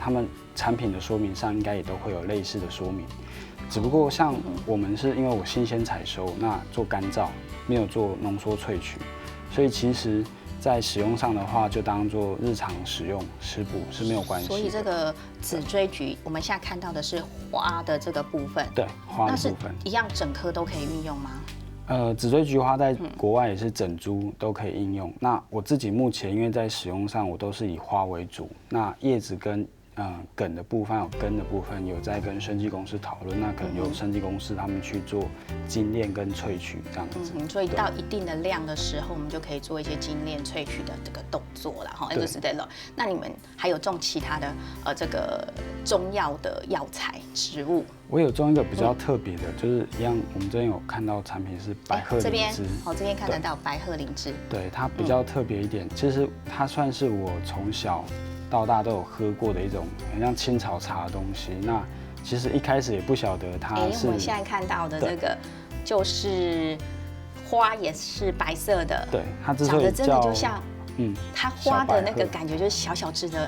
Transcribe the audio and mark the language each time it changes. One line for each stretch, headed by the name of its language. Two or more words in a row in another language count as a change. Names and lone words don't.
Chinese: 他們產品的說明上應該也都會有類似的說明。只不過像我們是因為我新鮮採收，那做乾燥，沒有做濃縮萃取，所以其實在使用上的話，就當做日常使用食補是沒有關係。所以這個紫錐菊，我們現在看到的是花的這個部分，對，花的部分一樣整顆都可以運用嗎？紫錐菊花在國外也是整株都可以應用。那我自己目前因為在使用上，我都是以花為主，那葉子跟梗的部分有根的部分有在跟生技公司討論，那可能由生技公司他們去做精煉跟萃取這樣子。所以到一定的量的時候，我們就可以做一些精煉萃取的這個動作了哈。那就是對了。那你們還有種其他的這個中藥的藥材植物？我有種一個比較特別的，就是一樣，我們這邊有看到產品是白鶴靈芝。這邊看得到白鶴靈芝。對，它比較特別一點，其實它算是我從小到大都有喝過的一種很像青草茶的東西。那其實一開始也不曉得它是。我們現在看到的這個就是花也是白色的。對，它之所以長得真的就像，它花的那個感覺就是小小隻的。